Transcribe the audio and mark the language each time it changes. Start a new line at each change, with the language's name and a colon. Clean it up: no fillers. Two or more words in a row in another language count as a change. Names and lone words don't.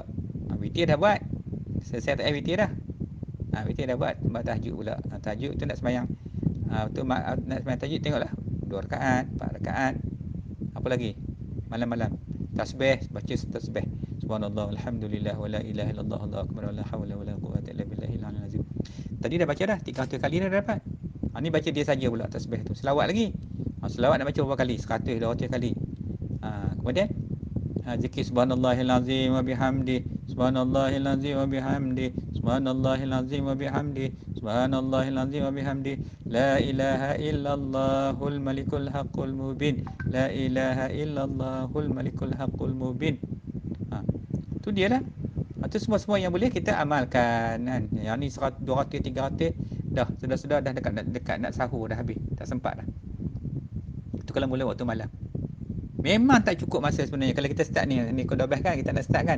Malay: Witir dah buat. Selesai tak witir dah. Witir dah buat, tahajud pula. Tahajud tu nak sembahyang. Nak sembahyang tahajud, tengoklah 2 rakaat, 4 rakaat. Apa lagi? Malam-malam tasbih, baca tasbih.
Arabic: سبحان الله، الحمد لله, ولا إله إلا الله، الله أكبر، ولا حول ولا قوة إلا بالله العلي العظيم.
Malay: Tadi dah baca dah 300 kali dah dapat. Ni baca dia saja pula tasbih tu. Selawat lagi. Selawat nak baca berapa kali? 100, 200 kali. Kemudian zikir
Arabic: سبحان الله العظيم وبحمده، سبحان الله العظيم وبحمده، سبحان الله العظيم وبحمده، سبحان الله العظيم وبحمده, لا إله إلا الله الملك الحق المبين، لا إله إلا الله الملك الحق المبين.
Malay: Tu dia lah. Itu semua-semua yang boleh kita amalkan kan. Yang ni 100, 200, 300 dah sudah dah dekat nak sahur dah habis. Tak sempat dah. Itu kalau mula waktu malam. Memang tak cukup masa sebenarnya. Kalau kita start ni pukul 12 kan, kita nak start kan.